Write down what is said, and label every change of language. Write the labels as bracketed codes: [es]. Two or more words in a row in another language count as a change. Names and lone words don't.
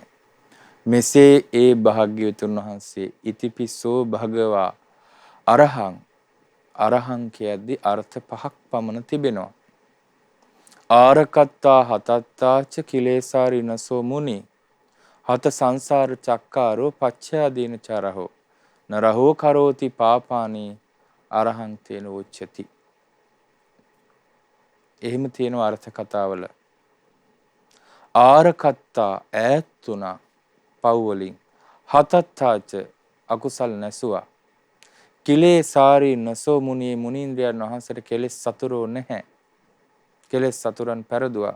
[si] මෙසේ ඒ භාග්‍යවතුන් වහන්සේ [pi] ඉතිපිසෝ භගවා අරහං, [si] අරහං කියද්දී අර්ථ පහක් පමණ තිබෙනවා. [pi] ආරකත්තා හතත්තාච කිලේසාරිනසෝ මුනි හත සංසාර චක්කාරෝ පච්චයාදීන චරහෝ නරහෝ කරෝති පාපානි අරහං තේන උච්චති. [si] එහෙම තියෙන අර්ථ කතාවල ආරකත්තා ඈත් වුණා පව් වලින්, හතත්තාච අකුසල් නැසුවා, [pi] කිලේසාරි නසෝ මුනි [si] මුනීන්ද්‍රයන් වහන්සේට කෙලෙස් සතුරෝ නැහැ, කෙලෙස් සතුරන් පෙරදුවා.